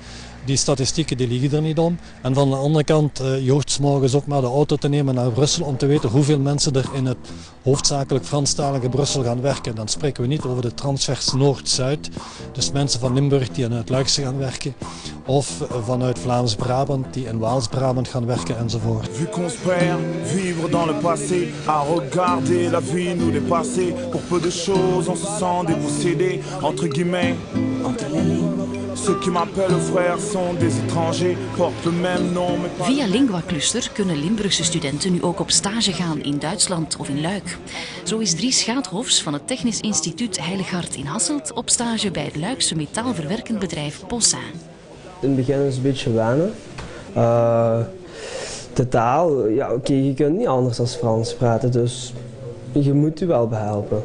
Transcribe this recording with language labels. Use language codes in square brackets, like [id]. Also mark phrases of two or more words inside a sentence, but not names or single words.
[nl] Die statistieken die liegen er niet om. En van de andere kant, je hoeft 's morgens ook maar de auto te nemen naar Brussel om te weten hoeveel mensen er in het hoofdzakelijk Franstalige Brussel gaan werken. Dan spreken we niet over de transvers Noord-Zuid. Dus mensen van Limburg die in het Luikse gaan werken. Of vanuit Vlaams-Brabant die in Waals-Brabant gaan werken enzovoort. [fr] Vu qu'on se perd, vivre dans le passé, à regarder la vie nous dépasser. Pour peu de choses on se sent dépossédé, entre guillemets. Ceux qui m'appellent frère sont des étrangers, portent le même nom. [nl] Via Lingua Cluster kunnen Limburgse studenten nu ook op stage gaan in Duitsland of in Luik. Zo is Dries Schaathofs van het Technisch Instituut Heilig Hart in Hasselt op stage bij het Luikse metaalverwerkend bedrijf Possin. In het begin is het een beetje wennen. De taal, ja oké, je kunt niet anders dan Frans praten, dus je moet je wel behelpen.